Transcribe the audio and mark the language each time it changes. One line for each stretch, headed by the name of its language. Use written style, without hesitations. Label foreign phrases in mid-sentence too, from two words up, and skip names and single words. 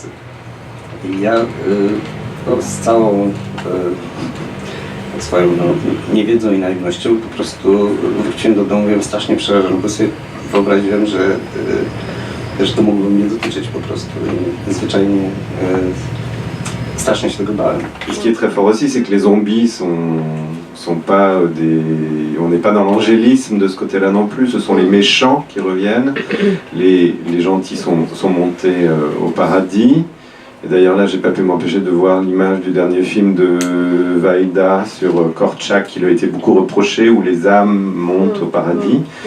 Polish: I ja no, z całą swoją niewiedzą i naiwnością po prostu wróciłem do domu, byłem strasznie przerażony, bo sobie wyobraziłem, że to mogło mnie dotyczyć po prostu i zwyczajnie strasznie się tego bałem.
French: Ce qui est très fort aussi, c'est que les zombies sont pas on n'est pas dans l'angélisme de ce côté-là non plus, ce sont les méchants qui reviennent, les gentils sont montés au paradis. Et d'ailleurs là, j'ai pas pu m'empêcher de voir l'image du dernier film de Vaïda sur Korczak, qui lui a été beaucoup reproché, où les âmes montent au paradis.